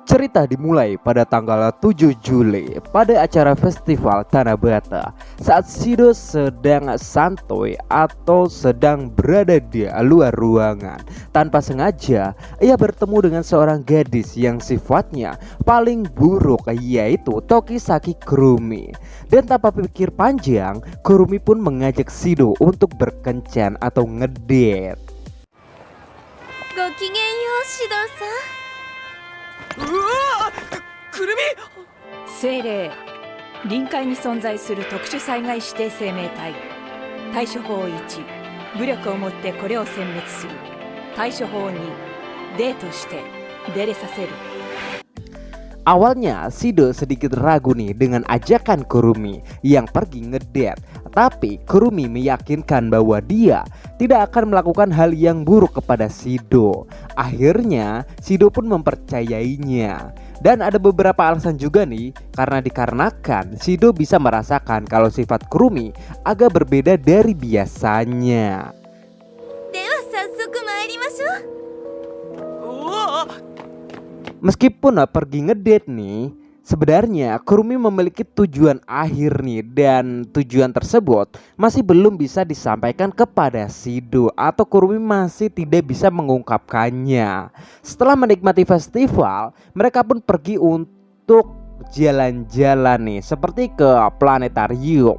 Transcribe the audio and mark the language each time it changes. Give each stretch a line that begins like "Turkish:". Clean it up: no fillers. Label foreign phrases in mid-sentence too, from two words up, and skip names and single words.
Indonesian: Cerita dimulai pada tanggal 7 Juli pada acara festival Tanabata saat Shido sedang santuy atau sedang berada di luar ruangan. Tanpa sengaja, ia bertemu dengan seorang gadis yang sifatnya paling buruk, yaitu Tokisaki Kurumi. Dan tanpa pikir panjang, Kurumi pun mengajak Shido untuk berkencan atau ngedate.
Japanese: ごきげんよう、シドさん。うわくるみ精霊臨界に存在する特殊災害指定生命体対処法1武力をもってこれを殲滅する対処法2デートしてデレさせる。
Indonesian: Awalnya Shido sedikit ragu nih dengan ajakan Kurumi yang pergi ngedate. Tapi Kurumi meyakinkan bahwa dia tidak akan melakukan hal yang buruk kepada Shido. Akhirnya Shido pun mempercayainya. Dan ada beberapa alasan juga nih, karena dikarenakan Shido bisa merasakan kalau sifat Kurumi agak berbeda dari biasanya.
Japanese: では早速参りましょう。
Indonesian: Meskipun pergi ngedate nih, sebenarnya Kurumi memiliki tujuan akhir nih, dan tujuan tersebut masih belum bisa disampaikan kepada Shido atau Kurumi masih tidak bisa mengungkapkannya. Setelah menikmati festival, mereka pun pergi untuk jalan-jalan nih, seperti ke planetarium.